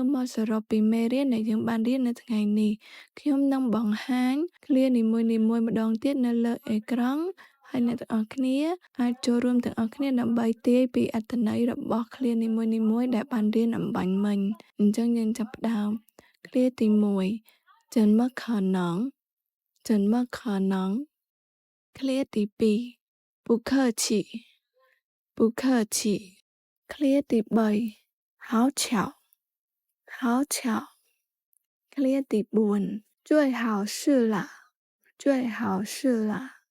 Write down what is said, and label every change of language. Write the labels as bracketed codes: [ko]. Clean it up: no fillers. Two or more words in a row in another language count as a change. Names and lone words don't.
[km] មកសរុបពីមេរៀនដែលយើងបានរៀននៅថ្ងៃនេះខ្ញុំនឹងបង្ហាញឃ្លានីមួយៗម្ដង ទៀតនៅលើអេក្រង់ហើយអ្នកទាំងអស់គ្នាអាចចូលរួមទាំងអស់គ្នា ដើម្បីទាយពីអត្ថន័យរបស់ឃ្លានីមួយៗដែលបានរៀនអំបញ្ញមិញអញ្ចឹងយើងចាប់ផ្ដើមឃ្លាទី1 [zh] 怎么可能怎么可能 [km] ឃ្លាទី2 [zh] 不客气不客气 [km] ឃ្លាទី3 [zh] 好巧好巧 [km] clear [zh] 第4最好是啦最好是啦